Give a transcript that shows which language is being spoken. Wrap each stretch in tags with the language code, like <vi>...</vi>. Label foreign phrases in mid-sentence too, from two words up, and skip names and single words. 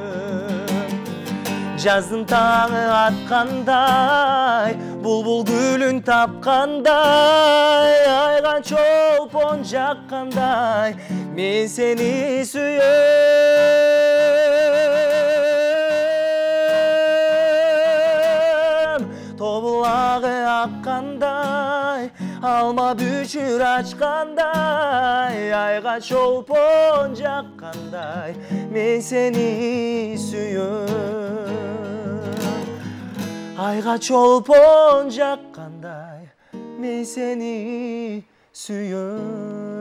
<kk>Жаздың таңы атқандай, бұлбұл гүлін тапқандай, айға чолпон жаққандай, мен сені сүйем.</kk> <ky>Тобулағы аққандай, алма бүчүр ачкандай, айга чолпон жаккандай, мен сени сүйөм. Айга чолпон жаккандай, мен сени сүйөм.</ky>